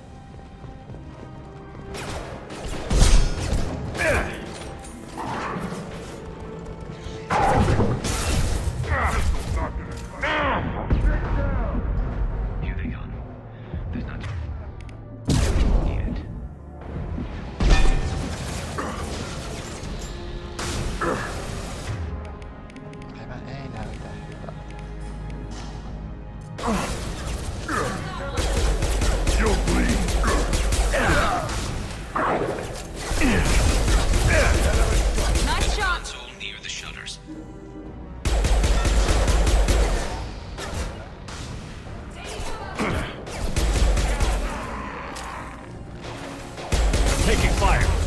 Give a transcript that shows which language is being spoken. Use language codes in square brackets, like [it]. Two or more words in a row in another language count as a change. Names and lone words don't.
[en] Here they come. There's not yet. [fi] Elämä ei näytä hyvältä. [en] You'll bleed. Nice shot. Console near the shutters. Taking fire.